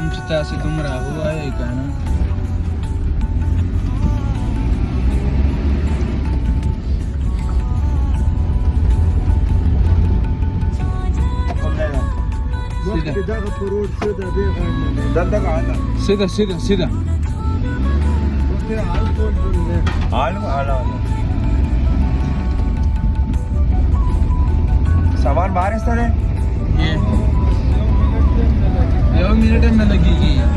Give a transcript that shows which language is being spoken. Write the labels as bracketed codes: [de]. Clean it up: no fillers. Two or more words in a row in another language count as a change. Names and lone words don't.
[ps] تاسې دومره ووایئ که نه سیده سیده سیده [hi] सामान बाहर इस तरह ये 1 मिनट में लगेगी